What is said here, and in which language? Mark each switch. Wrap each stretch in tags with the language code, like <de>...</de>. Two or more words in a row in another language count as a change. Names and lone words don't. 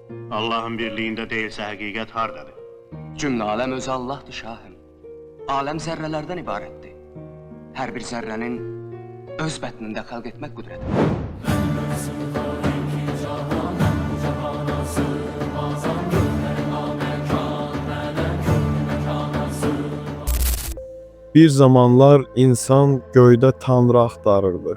<tr>Allah'ın birliğinde değilse hakikat hardadır? Cümle alem özü Allah'dır şahım. Alem zerrelerden ibarettir.</tr> <az>Her bir zerrenin öz bətnində xalq etmək qüdrəti. Bir zamanlar insan göydə Tanrı axtarırdı.</az>